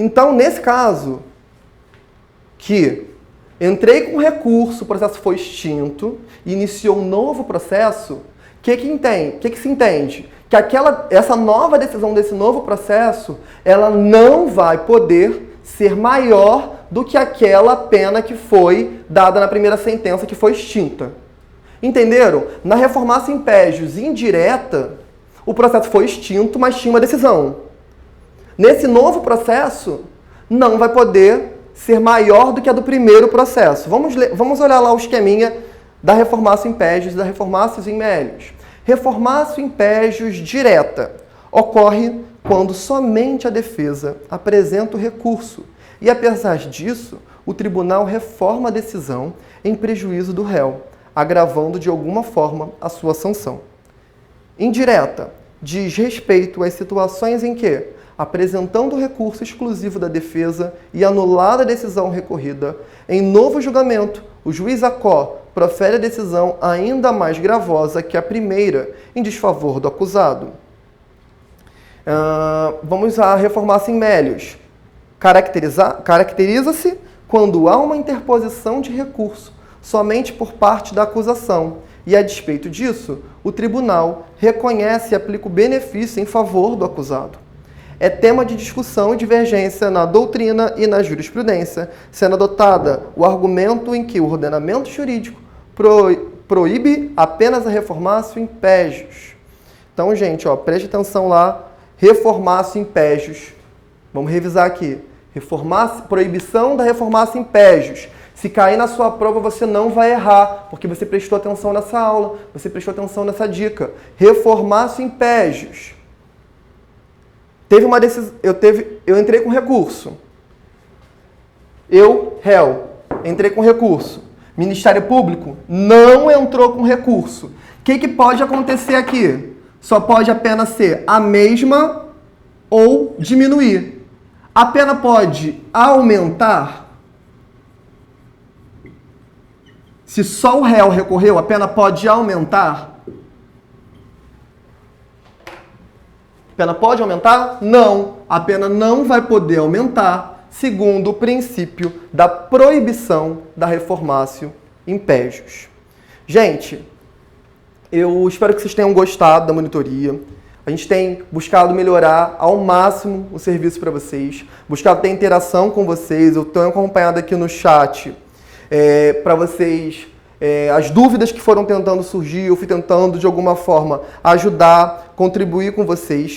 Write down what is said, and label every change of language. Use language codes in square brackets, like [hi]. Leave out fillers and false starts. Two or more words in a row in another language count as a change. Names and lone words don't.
[pt] Então, nesse caso, que Entrei com recurso, o processo foi extinto, iniciou um novo processo, o que se entende? Que essa nova decisão desse novo processo, ela não vai poder ser maior do que aquela pena que foi dada na primeira sentença que foi extinta. Entenderam? Na [la] reformácio in pejus [pt] indireta, o processo foi extinto, mas tinha uma decisão. Nesse novo processo, não vai poder ser maior do que a do primeiro processo. Vamos olhar lá o esqueminha da [la] reformácio in pejus [pt] e da [la] reformácio in melius. Reformácio in pejus [pt] direta ocorre quando somente a defesa apresenta o recurso e, apesar disso, o tribunal reforma a decisão em prejuízo do réu, agravando de alguma forma a sua sanção. Indireta diz respeito às situações em que, apresentando o recurso exclusivo da defesa e anulada a decisão recorrida, em novo julgamento, o juiz ACO profere a decisão ainda mais gravosa que a primeira, em desfavor do acusado. Vamos à [la] reformácio in melius. [pt] Caracteriza-se quando há uma interposição de recurso somente por parte da acusação e, a despeito disso, o tribunal reconhece e aplica o benefício em favor do acusado. É tema de discussão e divergência na doutrina e na jurisprudência, sendo adotada o argumento em que o ordenamento jurídico proíbe apenas a [la] reformácio in pejus. [pt] Então, gente, preste atenção lá, [la] reformácio in pejus. [pt] Vamos revisar aqui. Proibição da [la] reformácio in pejus. [pt] Se cair na sua prova, você não vai errar, porque você prestou atenção nessa aula, você prestou atenção nessa dica. [la] Reformácio in pejus. [pt] Teve uma decisão, eu entrei com recurso. Réu, entrei com recurso. Ministério Público não entrou com recurso. O que pode acontecer aqui? Só pode a pena ser a mesma ou diminuir. A pena pode aumentar. Se só o réu recorreu, a pena pode aumentar? A pena pode aumentar? Não. A pena não vai poder aumentar, segundo o princípio da proibição da [la] reformácio in pejus. [pt] Gente, eu espero que vocês tenham gostado da monitoria. A gente tem buscado melhorar ao máximo o serviço para vocês, buscado ter interação com vocês. Eu estou acompanhado aqui no chat para vocês. As dúvidas que foram tentando surgir, eu fui tentando de alguma forma ajudar, contribuir com vocês.